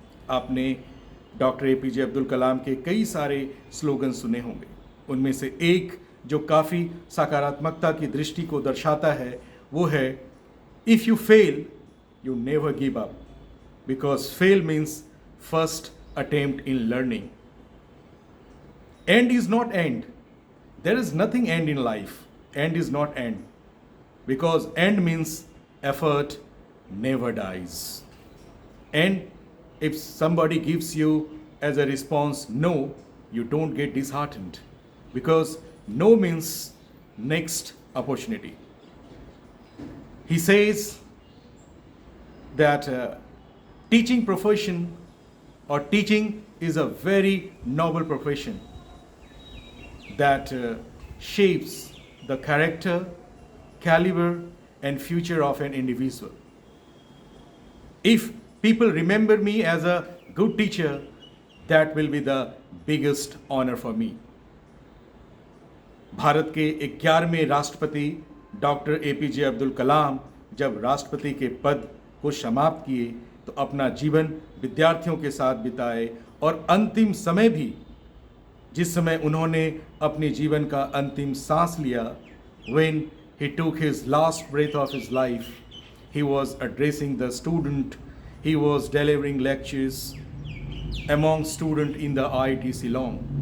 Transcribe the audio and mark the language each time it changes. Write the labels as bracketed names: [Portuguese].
[Hindi] आपने doctor APJ Abdul Kalam के कई सारे स्लोगन सुने होंगे। उनमें से एक जो काफ़ी सकारात्मकता की दृष्टि को दर्शाता है वो है: [English] If you fail you never give up, because fail means first attempt in learning. End is not end. There is nothing end in life. End is not end. Because end means effort never dies. And if somebody gives you as a response no, you don't get disheartened. Because no means next opportunity. He says that teaching profession or teaching is a very noble profession that shapes the character, caliber, and future of an individual. If people remember me as a good teacher, that will be the biggest honor for me. [Hindi] Bharat के 11वें राष्ट्रपति doctor APJ Abdul Kalam जब राष्ट्रपति के पद को समाप्त किए तो अपना जीवन विद्यार्थियों के साथ बिताए और अंतिम समय भी जिस समय उन्होंने अपने जीवन का अंतिम सांस लिया, [English] when he took his last breath of his life, he was addressing the student, he was delivering lectures among student in the IIT Shillong.